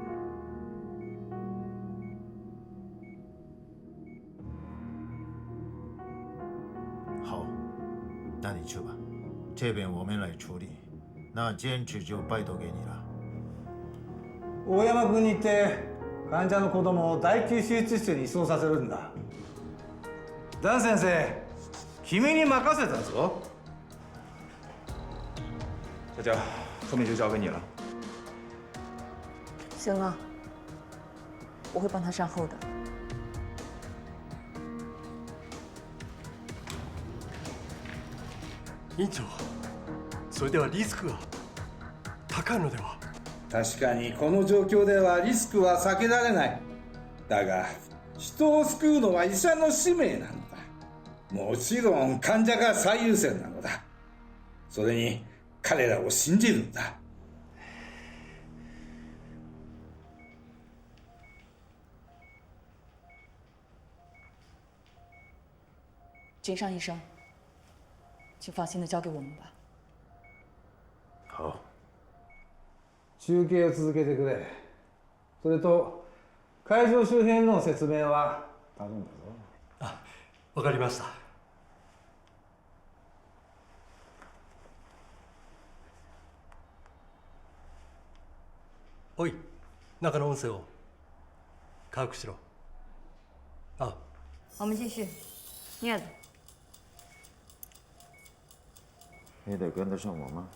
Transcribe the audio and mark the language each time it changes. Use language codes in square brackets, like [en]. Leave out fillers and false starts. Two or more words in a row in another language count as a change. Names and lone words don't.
[zh] 好，那你去吧，这边我们来处理。那坚持就拜托给你了。 [ja] 大山君に言って患者の子供を第9手術室に移送させるんだ。ダン先生、君に任せたぞ。 [zh] 小娇，后面就交给你了。行了，我会帮他善后的。 [ja] 院長、それではリスクが高いのでは。確かにこの状況ではリスクは避けられない。だが人を救うのは医者の使命なのだ。もちろん患者が最優先なのだ。それに彼らを信じるんだ。 [zh] 井上医生，请放心的交给我们吧。好。 [ja] 中継を続けてくれ。それと会場周辺の説明は頼んだぞ。あ、わかりました。おい、中の音声を把握しろ。あ。 [zh] 我们继续，镊子。你得跟得上我吗？